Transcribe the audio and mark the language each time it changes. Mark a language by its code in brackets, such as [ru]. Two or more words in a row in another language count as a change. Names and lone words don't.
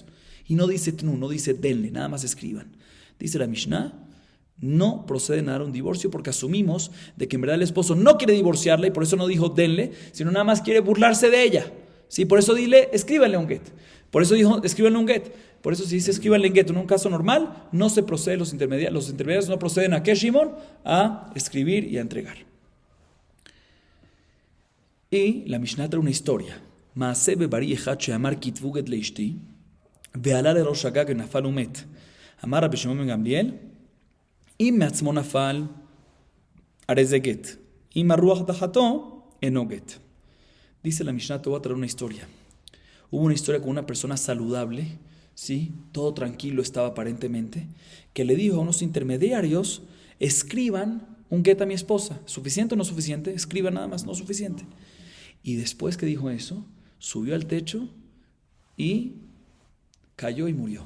[es] Y no dice tnu, no dice denle, nada más escriban. Dice la Mishnah, no proceden a dar un divorcio porque asumimos de que en verdad el esposo no quiere divorciarla y por eso no dijo denle, sino nada más quiere burlarse de ella. ¿Sí? Por eso dile, escríbanle un get. Por eso dijo, escríbanle un get. Por eso si dice escríbanle un get en un caso normal, no se procede, los intermediarios no proceden a ¿qué, Shimon? A escribir y a entregar. Y la Mishnah trae una historia. [he] מעשה בבריא אחד שאמר כתבו גט לאשתי ועלה לראש הגג נפל ומת. אמר רבי שמעון בן גמליאל אם מעצמו נפל, הרי זה גט. אם הרוח דחתו, אינו גט. [es] Dice la Mishnah, te voy a traer una historia. Hubo una historia con una persona saludable, ¿sí? Todo tranquilo estaba aparentemente, que le dijo a unos intermediarios, escriban un get a mi esposa. ¿Suficiente o no suficiente? Escriban nada más, no suficiente. Y después que dijo eso, subió al techo y cayó y murió.